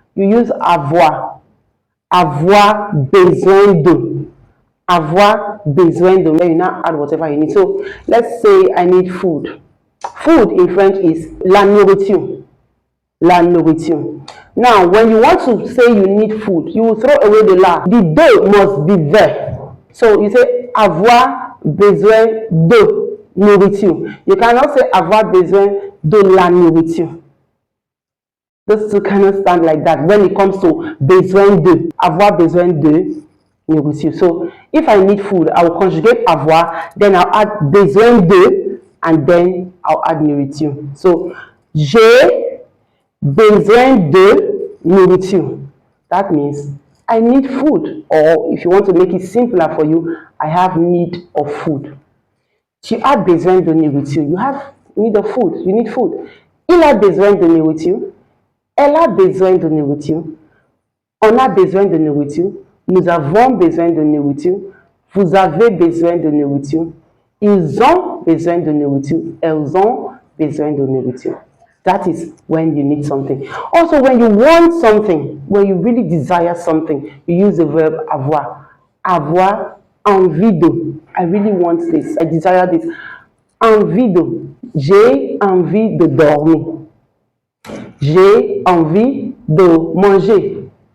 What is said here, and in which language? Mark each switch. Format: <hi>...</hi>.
<en>You use avoir.</en> <fr>Avoir besoin de. Avoir besoin de.</fr> <en>Then you now add whatever you need. So let's say I need food. Food in French is la nourriture. La nourriture. Now, when you want to say you need food, you will throw away the la. The de must be there. So you say</en> <fr>avoir besoin de nourriture.</fr> <en>You cannot say</en> <fr>avoir besoin de la nourriture.</fr> <en>Those two cannot stand like that when it comes to besoin de.</en> <fr>Avoir besoin de nourriture.</fr> <en>So if I need food, I will conjugate avoir, then I'll add besoin de, and then I'll add nourriture.</en> <fr>So j'ai besoin de nourriture.</fr> <en>That means I need food. Or if you want to make it simpler for you, I have need of food.</en> <fr>Tu as besoin de nourriture.</fr> <en>You have need of food. You need food.</en> <fr>Il a besoin de nourriture. Elle a besoin de nourriture. On a besoin de nourriture. Nous avons besoin de nourriture. Vous avez besoin de nourriture. Ils ont besoin de nourriture. Elles ont besoin de nourriture.</fr> <en>That is when you need something. Also, when you want something, when you really desire something, you use the verb avoir.</en> <fr>Avoir envie de.</fr> <en>I really want this. I desire this. Envie de.</en> <fr>J'ai envie de dormir. J'ai envie de manger.</fr>